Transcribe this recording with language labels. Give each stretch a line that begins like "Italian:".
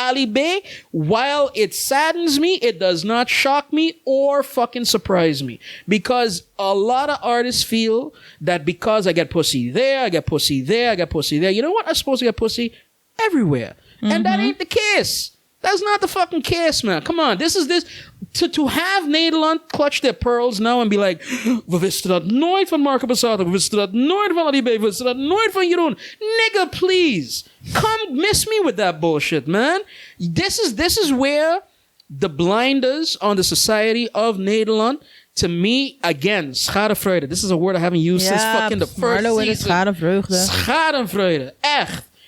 English: Ali Bey, while it saddens me, it does not shock me or fucking surprise me. Because a lot of artists feel that because I get pussy there, I get pussy there, I get pussy there. You know what? I'm supposed to get pussy everywhere. And that ain't the case. That's not the fucking case, man. Come on. This. To have Nederland clutch their pearls now and be like,
Dutch: we wisten dat nooit van Marco Borsato, we wisten dat nooit van Ali B, we wisten dat nooit van Jeroen.
English: Nigga, please. Come miss me with that bullshit, man. This is where the blinders on the society of Nederland, to me, again, schadenfreude. This is a word I haven't used since fucking the first Marlo season.
German: Schadenfreude.
Dutch: Schadenfreude. Echt.